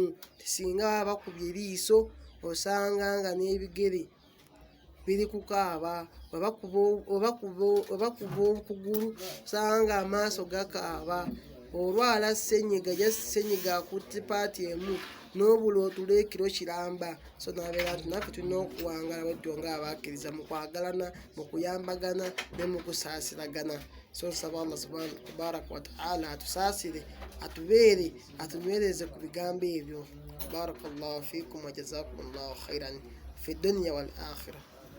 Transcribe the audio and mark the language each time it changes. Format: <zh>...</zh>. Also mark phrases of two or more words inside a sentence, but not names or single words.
<lg>Singa baba bakubye eriiso osanga nga n'ebigere biri kukaaba, oba kuba okugulu osanga amaaso gakaaba, olwala senyiga akutte paati emu n'obula otula ekiro kiramba. So nabeera nti naffe tulina okuwangala bwetyo ng'abakkiriza mu kwagalana, mu kuyambagana ne mu kusaasiragana. So nsaba Allah</lg> <ar>سبحانه تبارك وتعالى</ar> <lg>atusaasire, atunywereze ku bigambo ebyo.</lg> <ar>بارك الله فيكم وجزاكم الله خيرا في الدنيا والآخرة.</ar>